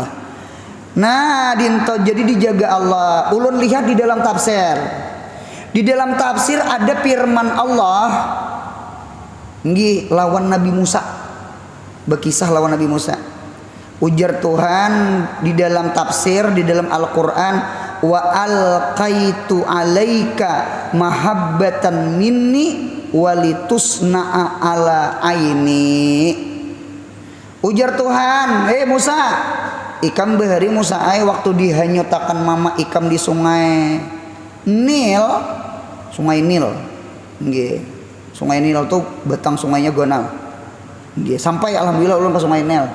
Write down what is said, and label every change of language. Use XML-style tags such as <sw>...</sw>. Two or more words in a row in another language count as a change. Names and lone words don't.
<bjn>Nah, dinto jadi dijaga Allah. Ulun lihat di dalam tafsir. Di dalam tafsir ada firman Allah nggih lawan Nabi Musa. Berkisah lawan Nabi Musa. Ujar Tuhan di dalam tafsir di dalam Al-Qur'an,</bjn> <ar>وألقيت عليك محبة مني ولتصنع على عيني.</ar> <bjn>Ujar Tuhan, Musa, ikam bahari Musa waktu dihanyutakan mama ikam di sungai Nil. Nggih. Sungai Nil tuh batang sungainya gonal. Nggih, sampai alhamdulillah ulun ke sungai Nil.</bjn>